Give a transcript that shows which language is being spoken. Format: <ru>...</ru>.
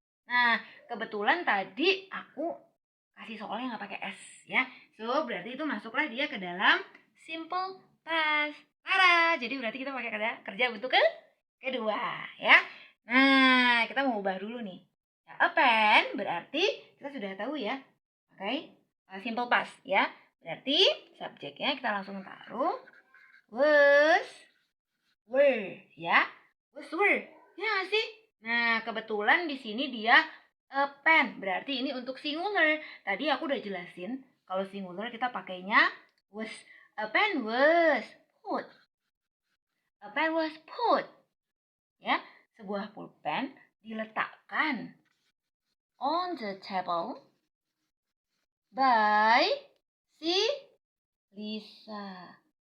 <id>Nah, kebetulan tadi aku kasih soalnya nggak pakai s ya. So, berarti itu masuklah dia ke dalam simple past. Parah. Jadi berarti kita pakai kerja bentuk kedua ya. Nah, kita mau ubah dulu nih. Nah, a pen berarti kita sudah tahu ya. Oke, simple past ya. Berarti subjeknya kita langsung taruh was, were ya. Was, were. Ya nggak sih? Nah, kebetulan di sini dia a pen. Berarti ini untuk singular. Tadi aku udah jelasin kalau singular kita pakainya was.</id> <en>A pen was put. A pen was put.</en> <id>Ya, sebuah pulpen diletakkan on the table by si Lisa.</id>